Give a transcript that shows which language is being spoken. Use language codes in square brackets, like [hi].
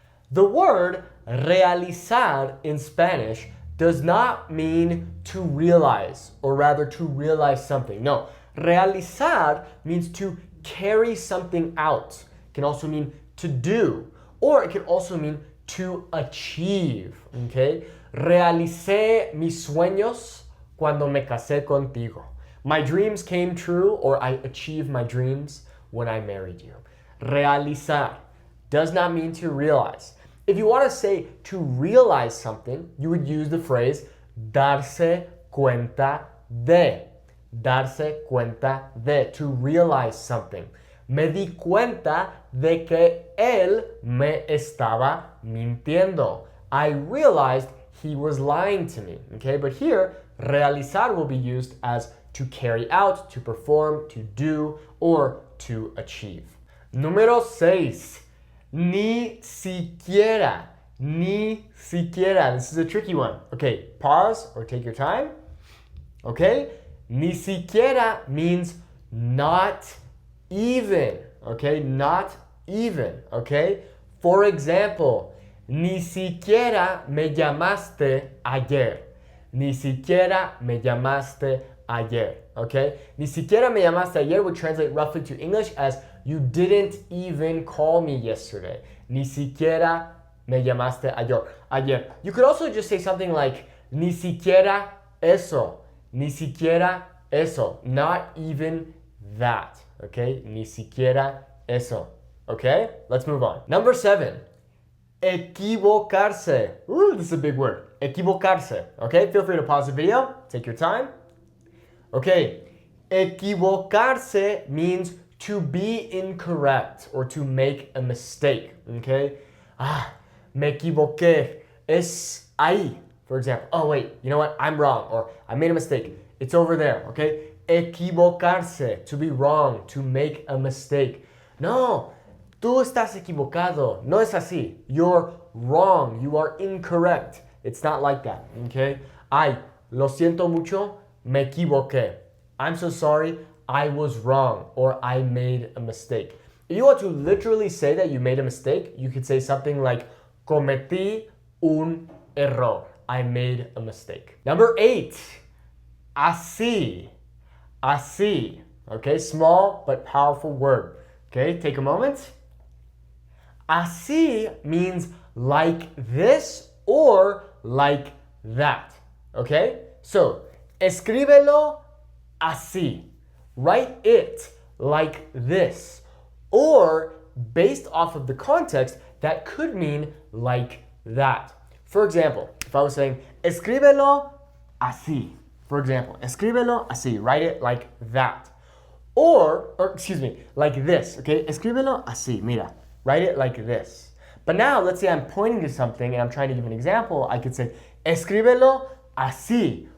[en] The word realizar in Spanish does not mean to realize, or rather to realize something. No, realizar means to carry something out. It can also mean to do, or it can also mean to achieve, okay? [es] Realicé mis sueños cuando me casé contigo. [en] My dreams came true, or I achieved my dreams when I married you. Realizar does not mean to realize. If you want to say to realize something, you would use the phrase darse cuenta de. Darse cuenta de, to realize something. [es] Me di cuenta de que él me estaba mintiendo. [en] I realized he was lying to me. Okay, but here, realizar will be used as to carry out, to perform, to do, or to achieve. [es] Número 6. Ni siquiera. [en] Ni siquiera. This is a tricky one. Okay, pause or take your time. Okay, ni siquiera means not even. Okay, not even. Okay, for example, [es] ni siquiera me llamaste ayer. Ni siquiera me llamaste ayer. [en] Okay, [es] ni siquiera me llamaste ayer [en] would translate roughly to English as you didn't even call me yesterday. [es] Ni siquiera me llamaste ayer. [en] You could also just say something like [es] ni siquiera eso. Ni siquiera eso. [en] Not even that. [es] Okay? Ni siquiera eso. [en] Okay, let's move on. Number 7, equivocarse. Ooh, this is a big word. Equivocarse. Okay, feel free to pause the video, take your time. Okay, equivocarse means to be incorrect or to make a mistake. Okay, [es] me equivoqué. Es ahí, [en] for example. Oh, wait, you know what? I'm wrong, or I made a mistake. It's over there, okay? Equivocarse, to be wrong, to make a mistake. [es] No, tú estás equivocado. No es así. [en] You're wrong. You are incorrect. It's not like that, okay? [es] Ay, lo siento mucho, me equivoqué. [en] I'm so sorry, I was wrong, or I made a mistake. If you want to literally say that you made a mistake, you could say something like, [es] cometí un error. [en] I made a mistake. Number 8, así. Así. Okay, small but powerful word. Okay, take a moment. Así means like this or like that. [es] Okay, so escríbelo así. [en] Write it like this. Or based off of the context, that could mean like that. For example, if I was saying, [es] escríbelo así. [en] For example, [es] escríbelo así. [en] Write it like that. Or excuse me, like this, okay? [es] Escríbelo así, mira. [en] Write it like this. But now, let's say I'm pointing to something and I'm trying to give an example. I could say, [es] escríbelo así.